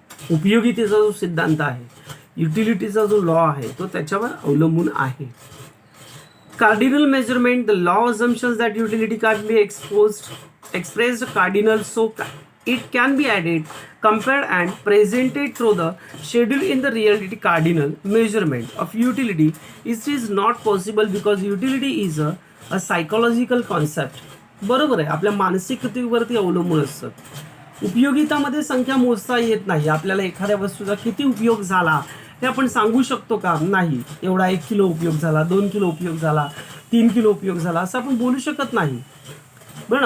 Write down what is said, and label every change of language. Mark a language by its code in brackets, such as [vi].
[mr] उपयोगितेचा जो सिद्धांत आहे, युटिलिटीचा जो लॉ आहे, तो त्याच्यावर अवलंबून आहे. [en] Cardinal measurement, the law assumptions that utility can be expressed cardinal, so it can be added, compared and presented through the schedule in the reality. Cardinal measurement of utility is not possible because utility is a psychological concept. [mr] बरोबर आहे, आपल्या मानसिकतेवरती अवलंबून असतं. उपयोगितामध्ये संख्या मोजता येत नाही. आपल्याला एखाद्या वस्तूचा किती उपयोग झाला हे आपण सांगू शकतो का? नाही. एवढा 1 किलो उपयोग झाला, 2 किलो उपयोग झाला, 3 किलो उपयोग झाला असं आपण बोलू शकत नाही, बरं ना?